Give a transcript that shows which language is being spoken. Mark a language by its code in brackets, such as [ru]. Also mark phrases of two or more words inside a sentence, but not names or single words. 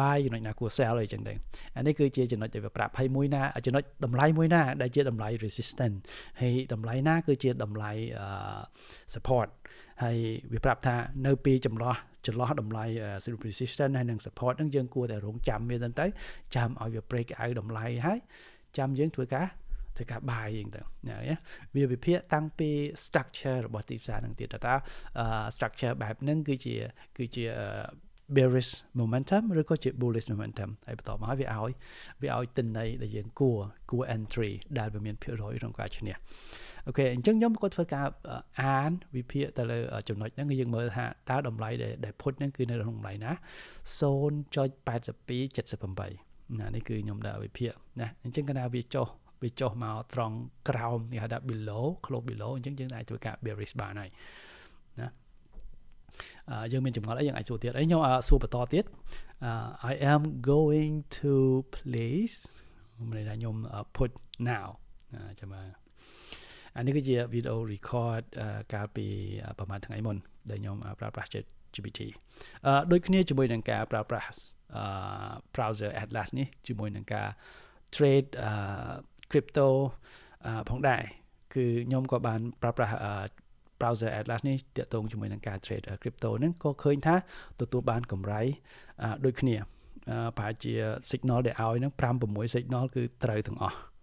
[km] buy ចំណុចណាគួរ sell អីចឹងទៅអានេះគឺជាចំណុចដែលវាប្រាប់ហើយមួយណាចំណុចតម្លៃមួយណាដែលជាតម្លៃ resistant ហើយតម្លៃណាគឺជាតម្លៃsupport ហើយវាប្រាប់ ថានៅពីចន្លោះតម្លៃ resistant ហើយនិង support ហ្នឹងយើងគួរតែរងចាំវាទៅចាំឲ្យវា [en] break out [km] តម្លៃហើយចាំយើងធ្វើ ការបាយហ្នឹងទៅវាវិភាគតាំងពី structure របស់ទីផ្សារហ្នឹងទៀតថា structure បែបហ្នឹងគឺជា [en] bearish momentum [km] ឬក៏ជា [en] bullish momentum [km] ហើយបន្តមកវាឲ្យទិន្នន័យដែលយើងគួរ entry ដែលវាមានភាគរយក្នុងការឈ្នះអូខេអញ្ចឹងខ្ញុំក៏ធ្វើការអានវិភាគទៅលើចំណុចហ្នឹងគឺយើងមើលថាតើតម្លៃដែល put ហ្នឹងគឺនៅក្នុងតម្លៃណា 0.8278 ណានេះគឺខ្ញុំដាក់វិភាគណាអញ្ចឹងកាលណាវាចុះមកត្រង់ក្រោមនេះហៅថា [en] below close below [km] អញ្ចឹងយើងអាចធ្វើការ bearish បានហើយណាយើង មានចម្ងល់អីយើងអាចសួរទៀតខ្ញុំសួរបន្តទៀត [en] I am going to place [km] មិនថាខ្ញុំ [en] put now [km] ចាំមើលអានេះ គឺជា [en] video record [km] កាលពីប្រហែលថ្ងៃមុនដែលខ្ញុំប្រើប្រាស់ ChatGPT ដូចគ្នាជាមួយនឹងការប្រើប្រាស់ browser Atlas នេះជាមួយនឹងការ [en] trade crypto [km] ផងដែរគឺខ្ញុំក៏បានប្រើប្រាស់ browser Atlas នេះទាក់ទងជាមួយនឹងការ [en] trade crypto [km] ហ្នឹងក៏ឃើញថាទទួលបានកម្រៃដូចគ្នាប្រហែលជា signal ដែលឲ្យហ្នឹង 5-6 signal គឺត្រូវទាំងអស់